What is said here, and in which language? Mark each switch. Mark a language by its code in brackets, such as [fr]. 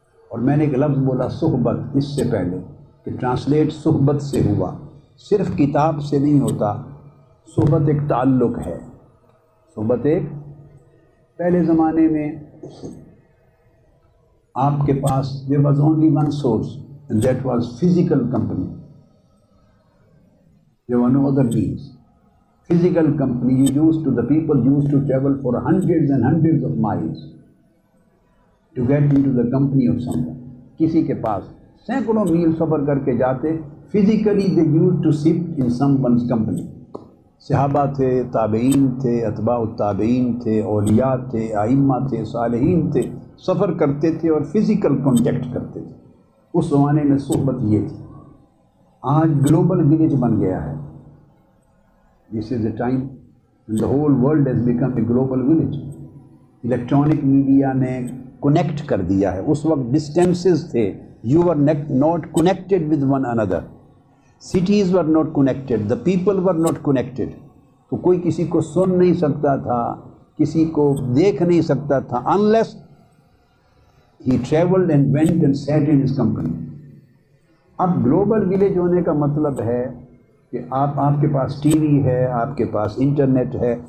[ur] اور میں نے ایک لفظ بولا صحبت اس سے پہلے کہ ٹرانسلیٹ صحبت سے ہوا، صرف کتاب سے نہیں ہوتا. صحبت ایک تعلق ہے، صحبت ایک، پہلے زمانے میں آپ کے پاس [en] there was only one source and that was physical company. There were no other means. Physical company, the people used to travel for hundreds and hundreds of miles to get into the company of someone. [ur] کسی کے پاس سینکڑوں میل سفر کر کے جاتے. [en] Physically they used to sit in someone's company. [ur] صحابہ تھے، تابعین تھے، اتباع التابعین تھے، اولیاء تھے، ائمہ تھے، صالحین تھے، سفر کرتے تھے اور فزیکل کانٹیکٹ کرتے تھے. اس زمانے میں صحبت یہ تھی. آج گلوبل ولیج بن گیا ہے. [en] This is the time when the whole world has become a global village. [ur] Electronic media نے کنیکٹ کر دیا ہے. اس وقت ڈسٹینسز تھے. [en] You were not connected with one another. Cities were not connected. The people were not connected. [ur] تو کوئی کسی کو سن نہیں سکتا تھا، کسی کو دیکھ نہیں سکتا تھا [en] unless he traveled and went and sat in his company. [ur] اب گلوبل ولیج ہونے کا مطلب ہے کہ آپ کے پاس ٹی وی ہے، آپ کے پاس انٹرنیٹ ہے.